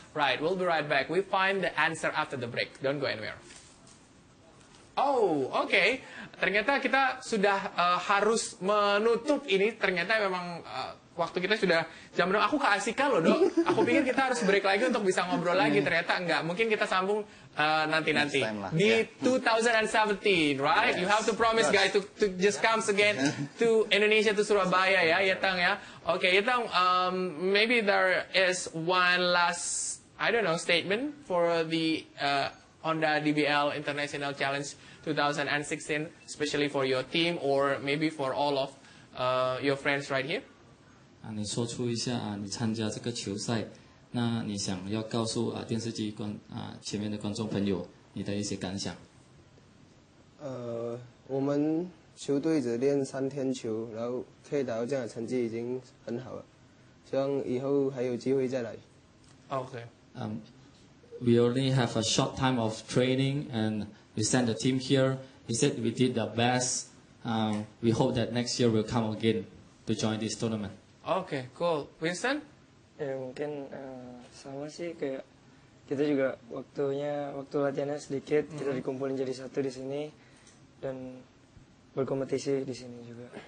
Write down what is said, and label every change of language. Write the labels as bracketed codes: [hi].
[en] Right, we'll be right back. We find the answer after the break. Don't go anywhere. Oh, oke. [id] Ternyata kita sudah harus menutup ini. Ternyata memang waktu kita sudah jam 6. Aku keasikan loh, Dok. Aku pikir kita harus break lagi untuk bisa ngobrol lagi. Ternyata enggak. Mungkin kita sambung nanti-nanti. Di 2017, right? [en] You have to promise, guys, to just come again to Indonesia, to Surabaya, ya, Yetong, ya. Okay, Yetong, maybe there is one last, I don't know, statement for the Honda DBL International Challenge 2016, especially for your team or maybe for all of your friends right here? [zh] 你说出一下你参加这个球赛，那你想要告诉电视机前面的观众朋友你的一些感想？我们球队只练3天球，然后可以打到这样的成绩已经很好了，希望以后还有机会再来。 [en] Okay. We only have a short time of training and we sent the team here. He said we did the best. We hope that next year we'll come again to join this tournament. Okay, cool. Winston? [id] Ya mungkin sama sih, kayak kita juga waktu latihannya sedikit, kita dikumpulin jadi satu di sini dan berkompetisi di sini juga.